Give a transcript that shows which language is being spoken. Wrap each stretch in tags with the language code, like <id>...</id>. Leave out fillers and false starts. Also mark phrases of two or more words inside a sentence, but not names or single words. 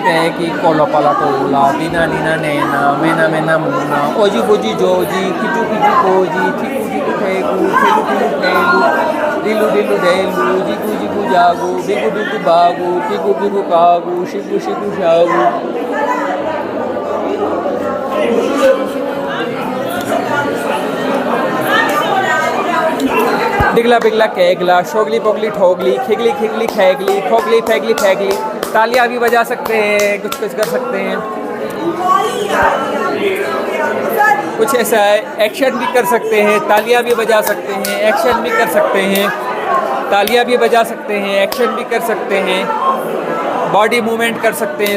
<hi>peki, kolo pala tola, dina dina nena, mena mena muna, oji boji joji, kiju kiju koji, tiku tiku teku, tilu tilu telu, dilu dilu delu, jigu jigu jagu, bigu bigu bagu, pigu pigu kagu, shigu shigu shagu. डिगला बिगला कैगला, शोगली पोगली ठोगली, खिगली खिगली खैगली, खोगली फैगली फैगली. तालियां भी बजा सकते हैं, कुछ कुछ कर सकते हैं. कुछ ऐसा है, एक्शन भी कर सकते हैं, तालियां भी बजा सकते हैं, एक्शन भी कर सकते हैं, तालियां भी बजा सकते हैं, एक्शन भी कर सकते हैं,</hi> <en>body movement</en> <hi>कर सकते हैं.</hi>